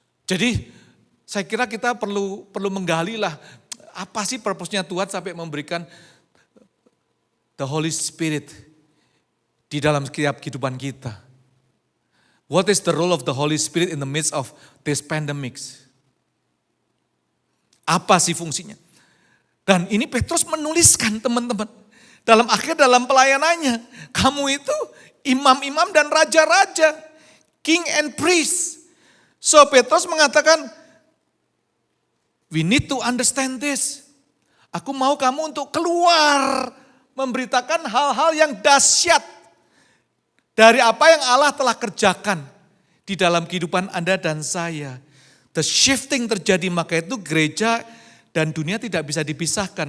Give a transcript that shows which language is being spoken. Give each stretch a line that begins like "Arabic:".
Indonesian: Jadi saya kira kita perlu menggali lah apa sih purpose-nya Tuhan sampai memberikan the Holy Spirit di dalam setiap kehidupan kita.
English: What is the role of the Holy Spirit in the midst of this pandemics?
Indonesian: Apa sih fungsinya? Dan ini Petrus menuliskan teman-teman. Dalam pelayanannya. Kamu itu imam-imam dan raja-raja.
English: King and priest. So
Indonesian: Petrus mengatakan,
English: we need to understand this.
Indonesian: Aku mau kamu untuk keluar. Memberitakan hal-hal yang dahsyat. Dari apa yang Allah telah kerjakan di dalam kehidupan Anda dan saya. The shifting terjadi, maka itu gereja dan dunia tidak bisa dipisahkan.